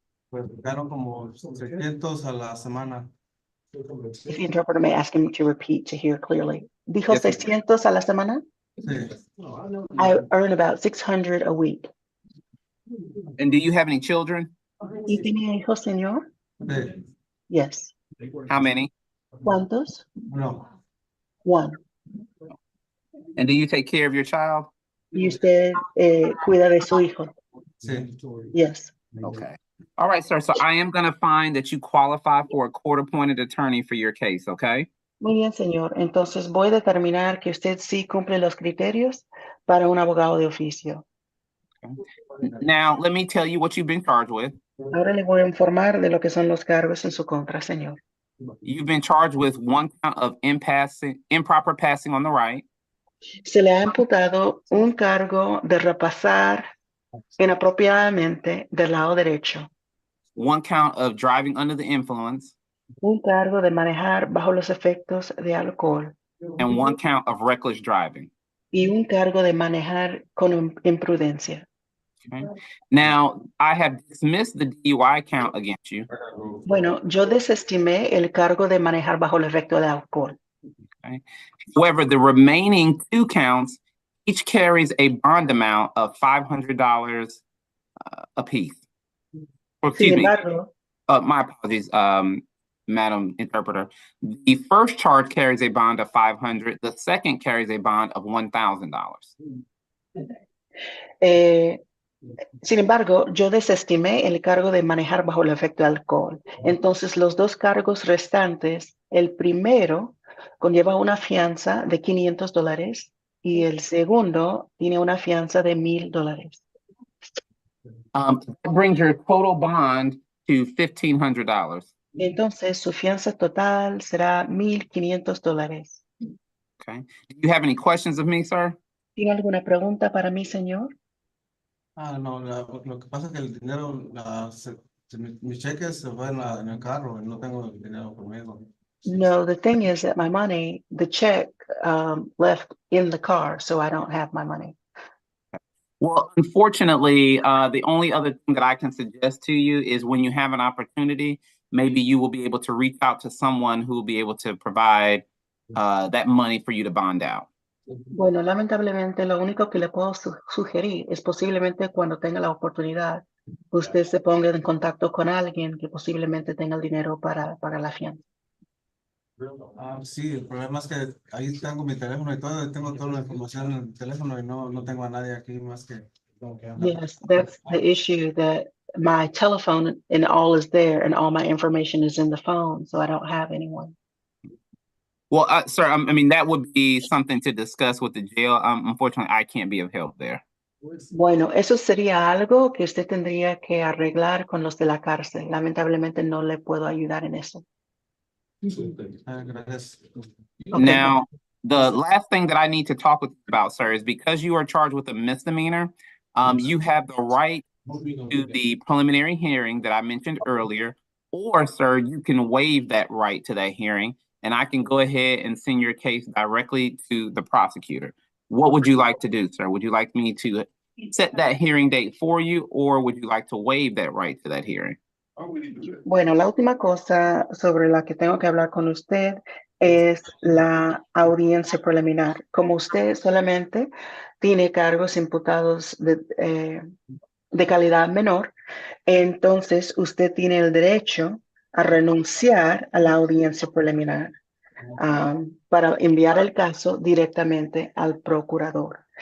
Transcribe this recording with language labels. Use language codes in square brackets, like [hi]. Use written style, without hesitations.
[es] Pues gano como 600 a la semana. [en] If the interpreter may ask him to repeat to hear clearly. [es] ¿Dijo [en] Yes, ma'am. [es] 600 a la semana? Sí. [en] I earn about 600 a week. And do you have any children? [es] ¿Y tiene hijos, señor? Sí. [en] Yes. How many? [es] ¿Cuántos? No. [en] One. And do you take care of your child? [es] ¿Y usted cuida de su hijo? Sí. [en] Yes. Okay. All right, sir. So I am going to find that you qualify for a court-appointed attorney for your case, okay? [es] Muy bien, señor. Entonces voy a determinar que usted sí cumple los criterios para un abogado de oficio. [en] Now, let me tell you what you've been charged with. [es] Ahora le voy a informar de lo que son los cargos en su contra, señor. [en] You've been charged with one count of improper passing on the right, [es] Se le ha imputado un cargo de repasar inapropiadamente del lado derecho, [en] one count of driving under the influence, [es] un cargo de manejar bajo los efectos de alcohol [en] and one count of reckless driving. [es] y un cargo de manejar con imprudencia. [en] Okay. Now, I have dismissed the DUI count against you. [es] Bueno, yo desestimé el cargo de manejar bajo el efecto de alcohol. [en] However, the remaining two counts each carries a bond amount of $500 apiece. Or, excuse [es] Sin [en] me, [es] embargo, [en] my apologies, Madam Interpreter. The first charge carries a bond of $500. The second carries a bond of $1,000. [es] sin embargo, yo desestimé el cargo de manejar bajo el efecto de alcohol. Entonces, los dos cargos restantes, el primero conlleva una fianza de $500 y el segundo tiene una fianza de $1,000. [en] That brings your total bond to $1,500. [es] Entonces, su fianza total será $1,500. [en] Okay. Do you have any questions of me, sir? [es] ¿Tiene alguna pregunta para mí, señor? No, lo que pasa es que el dinero, mis cheques se van en el carro y no tengo el dinero conmigo. [en] No, the thing is that my money, the check left in the car, so I don't have my money. Well, unfortunately, the only other thing that I can suggest to you is when you have an opportunity, maybe you will be able to reach out to someone who will be able to provide that money for you to bond out. [es] Bueno, lamentablemente lo único que le puedo sugerir es posiblemente cuando tenga la oportunidad, usted se ponga en contacto con alguien que posiblemente tenga el dinero para la fianza. Sí, el problema es que ahí tengo mi teléfono y todo, tengo toda la información en el teléfono y no tengo a nadie aquí más que... [en] Yes, that's the issue, that my telephone and all is there and all my information is in the phone, so I don't have anyone. Well, sir, I mean, that would be something to discuss with the jail. Unfortunately, I can't be of help there. [es] Bueno, eso sería algo que usted tendría que arreglar con los de la cárcel. Lamentablemente no le puedo ayudar en eso. Gracias. [en] Okay. Now, the last thing that I need to talk with you about, sir, is because you are charged with a misdemeanor, you have the right to the preliminary hearing that I mentioned earlier, or, sir, you can waive that right to that hearing, and I can go ahead and send your case directly to the prosecutor. What would you like to do, sir? Would you like me to set that hearing date for you, or would you like to waive that right to that hearing? [es] Bueno, la última cosa sobre la que tengo que hablar con usted es la audiencia preliminar. Como usted solamente tiene cargos imputados de calidad menor, entonces usted tiene el derecho a renunciar a la audiencia preliminar para enviar el caso directamente al procurador.